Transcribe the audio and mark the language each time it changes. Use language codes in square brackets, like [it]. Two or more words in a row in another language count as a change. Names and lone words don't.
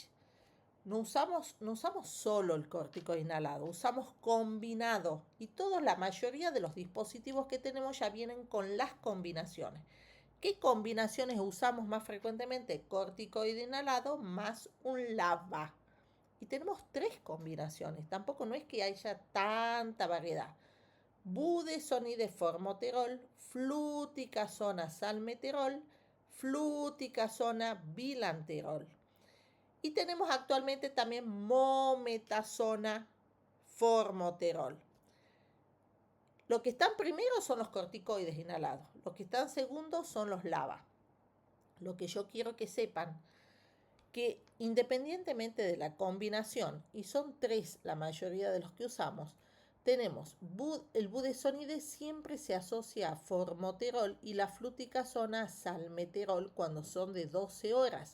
[es] No usamos solo el corticoide inhalado, usamos combinado y la mayoría de los dispositivos que tenemos ya vienen con las combinaciones. ¿Qué combinaciones usamos más frecuentemente? Corticoide inhalado más un LABA. Y tenemos 3 combinaciones, tampoco no es que haya tanta variedad. Budesonide formoterol, fluticasona salmeterol, fluticasona bilanterol. Y tenemos actualmente también mometasona formoterol. Los que están primero son los corticoides inhalados. Los que están segundos son los LABA. Lo que yo quiero que sepan, que independientemente de la combinación, y son 3 la mayoría de los que usamos, tenemos el budesonide siempre se asocia a formoterol y la fluticasona a salmeterol cuando son de 12 horas.